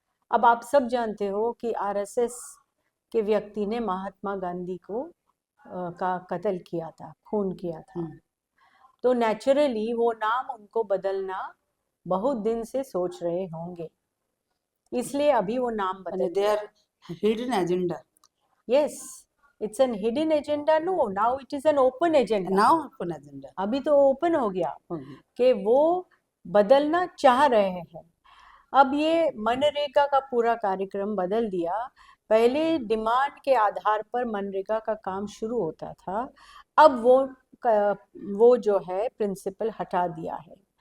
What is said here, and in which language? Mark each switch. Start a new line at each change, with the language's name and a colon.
Hindi: अब आप सब जानते हो कि आरएसएस के व्यक्ति ने महात्मा गांधी को का कत्ल किया था, खून किया था। तो नेचुरली वो नाम उनको बदलना बहुत दिन से सोच रहे होंगे, इसलिए अभी वो नाम बदल
English: their hidden agenda. Yes, it's an hidden agenda. No, now it is an open agenda. Now open agenda.
Hindi: अभी तो ओपन हो गया कि वो बदलना चाह रहे हैं। अब ये मनरेगा का पूरा कार्यक्रम बदल दिया। पहले डिमांड के आधार पर मनरेगा का काम शुरू होता था, अब वो जो है प्रिंसिपल हटा दिया है।